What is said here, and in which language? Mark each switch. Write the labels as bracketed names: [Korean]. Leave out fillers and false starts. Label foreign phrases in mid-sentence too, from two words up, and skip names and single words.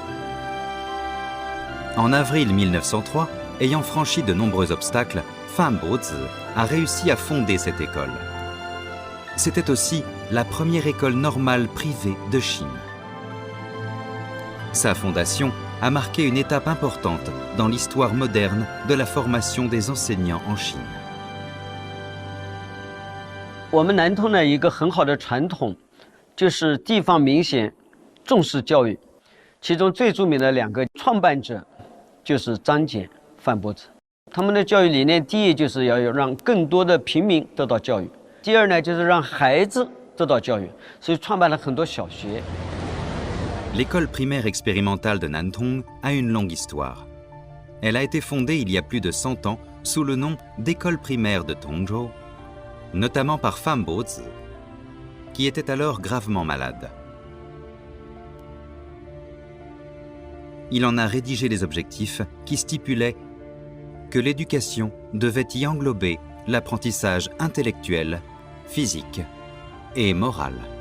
[French] En avril 1903, ayant franchi de nombreux obstacles, Fan Bozi a réussi à fonder cette école. C'était aussi la première école normale privée de Chine. Sa fondation a marqué une étape importante dans l'histoire moderne de la formation des enseignants en Chine. [Chinese] 我们南通呢，一个很好的传统，就是地方明显重视教育，其中最著名的2个创办者就是张謇、范伯子。他们的教育理念，第一就是要让更多的平民得到教育，第二呢就是让孩子得到教育，所以创办了很多小学。 [French] L'école primaire expérimentale de Nantong a une longue histoire. Elle a été fondée il y a plus de 100 ans sous le nom d'école primaire de Tongzhou, notamment par Fan Bozi, qui était alors gravement malade. Il en a rédigé les objectifs qui stipulaient que l'éducation devait y englober l'apprentissage intellectuel, physique et moral.